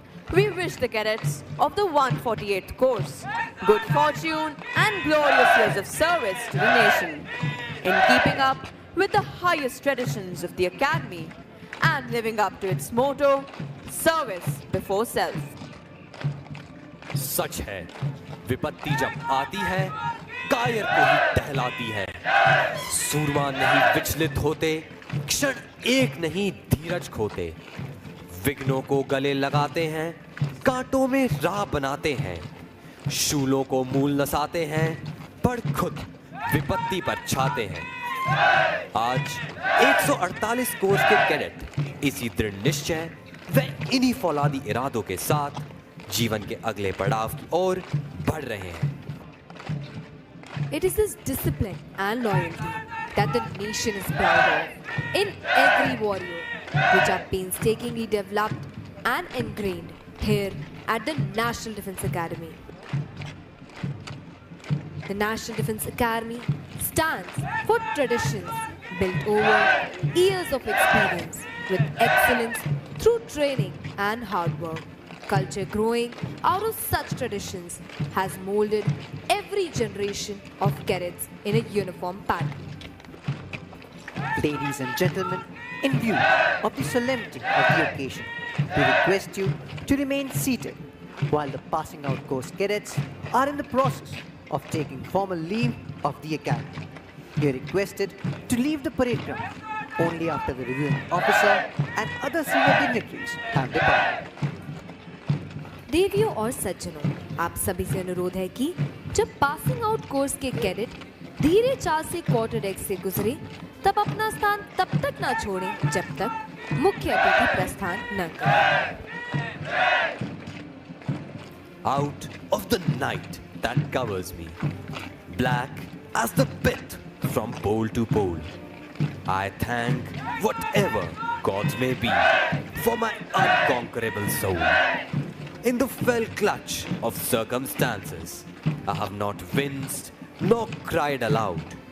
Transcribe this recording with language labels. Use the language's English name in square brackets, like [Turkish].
[English] we wish the cadets of the 148th course good fortune and glorious years of service to the nation in keeping up with the highest traditions of the academy and living up to its motto, service before self. [Hindi] सच है, विपत्ति जब आती है, कायर को ही टहलाती है। सूरमा नहीं विचलित होते, क्षण एक नहीं धीरज खोते। विघ्नों को गले लगाते हैं, कांटों में राह बनाते हैं। शूलों को मूल नसाते हैं, पर खुद विपत्ति पर छाते हैं। आज 148 कोर्स के कैडेट इसी दृढ़ निश्चय व इन्हीं फौलादी इरादों के साथ जीवन के अगले पड़ाव की ओर बढ़ रहे हैं। [English] It is this discipline and loyalty that the nation is proud of in every warrior, which are painstakingly developed and ingrained here at the National Defence Academy. The National Defence Academy stands for traditions built over years of experience with excellence through training and hard work. Culture growing out of such traditions has molded every generation of cadets in a uniform pattern. Ladies and gentlemen, in view of the solemnity of the occasion, we request you to remain seated while the passing out course cadets are in the process of taking formal leave of the academy. You are requested to leave the parade ground only after the reviewing officer and other senior dignitaries have departed. [Hindi] देवियों और सज्जनों, आप सभी से अनुरोध है कि जब पासिंग आउट कोर्स के कैडेट धीरे चाल से क्वार्टर डेक से गुजरे, तब अपना स्थान तब तक ना छोड़ें जब तक मुख्य अतिथि प्रस्थान न करें। [English] Out of the night that covers me, black as the pit from pole to pole, I thank whatever gods may be for my unconquerable soul. In the fell clutch of circumstances, I have not winced nor cried aloud.